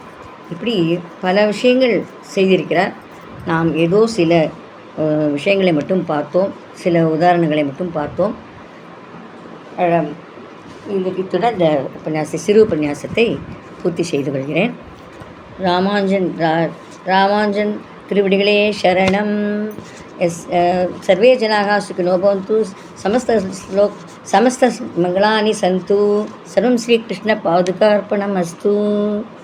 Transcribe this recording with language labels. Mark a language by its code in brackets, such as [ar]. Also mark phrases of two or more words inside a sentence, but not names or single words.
[ta] இப்படி பல விஷயங்கள் செய்திருக்கிறார். நாம் ஏதோ சில விஷயங்களை மட்டும் பார்த்தோம், சில உதாரணங்களை மட்டும் பார்த்தோம். இத்துடன் இந்த சிறு உபன்யாசத்தை பூர்த்தி செய்து கொள்கிறேன். ராமானுஜன் திருவடிகளே சரணம். [sa] सर्वे जनाः सुखिनो भवन्तु, समस्तमङ्गलानि सन्तु। सर्वं श्रीकृष्णपादुकार्पणमस्तु।